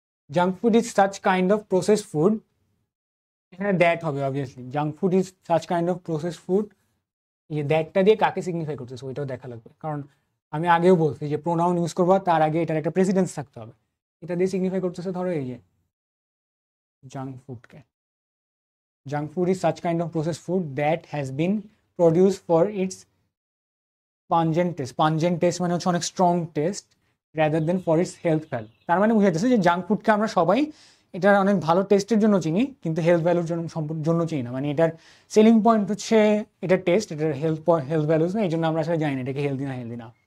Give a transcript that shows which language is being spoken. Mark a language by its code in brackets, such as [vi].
[en] junk food is such kind of process food, [bn] এখানে that হবে [en] Obviously. Junk food is such kind of process food, [bn] এই দ্যাটটা দিয়ে কাকে signify করতেছে ওইটাও দেখা লাগবে, কারণ আমি আগেও বলছি যে প্রোনাউন ইউজ করবো, তার আগে এটার একটা প্রেসিডেন্স থাকতে হবে। এটা দিয়ে সিগনিফাই করতেছে ধরো এই যে junk ফুডকে, [en] junk food is such kind of processed food that has been produced for its pungent taste [bn] মানে হচ্ছে অনেক strong test [en] rather than for its health value। [bn] তার মানে বুঝাইতেছে যে জাঙ্ক ফুডকে আমরা সবাই এটার অনেক ভালো টেস্টের জন্য চিনি, কিন্তু হেলথ ভ্যালুর জন্য চিনি না। মানে এটার সেলিং পয়েন্ট হচ্ছে এটার টেস্ট, এটার হেলথ ভ্যালুস না, এই জন্য আমরা আসলে জানি না এটাকে হেলদি না।